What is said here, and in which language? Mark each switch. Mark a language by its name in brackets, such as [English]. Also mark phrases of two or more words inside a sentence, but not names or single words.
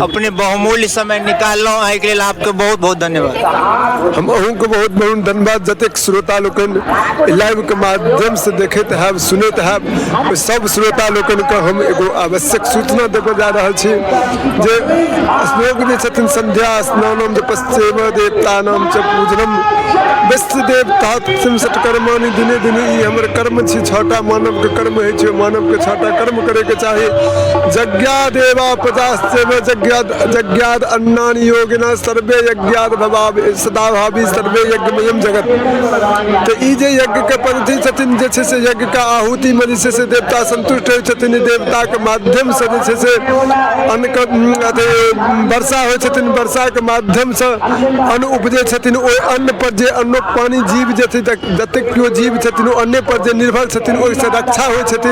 [Maithili] अपने बहुमूल्य समय निकालना एहि के लेल आपके बहुत बहुत धन्यवाद। हम अहूँके बहुत बहुत धन्यवाद। जतेक श्रोता लोकन लाइव के माध्यम से देखैत हैब सुनैत हैब सब श्रोता लोकन के हम एगो आवश्यक सूचना देबे जा रहल छी जे श्लोक जे छथिन [Sanskrit] संध्या स्नानम जपस्येव देवतानां च पूजनम वस्तु देवता कर्माणि दिने दिने [Maithili] ई हमर कर्म छी। छठा मानव के कर्म है छै, मानव के छठा कर्म करे के चाही। [Sanskrit] यज्ञादेवा पदास्येव यज्ञाद अन्नानि योगिना सर्वे यज्ञाद भवाव सदा भावी सर्वे यज्ञमयम जगत। [Maithili] तो ई जे यज्ञ के पद्धति छथिन जे छै से यज्ञ का आहुति में जे छै से देवता संतुष्ट होइ छथिन। देवता के माध्यम से जे छै से अन्न के वर्षा होइ छथिन, वर्षा के माध्यम से अन्न उपजे छथिन। ओहि अन्न पर जे अन्नोक पानी जीव जे जतेक केओ जीव छथिन ओ अन्ने पर जे निर्भर छथिन ओहिसँ रक्षा होइ छथिन।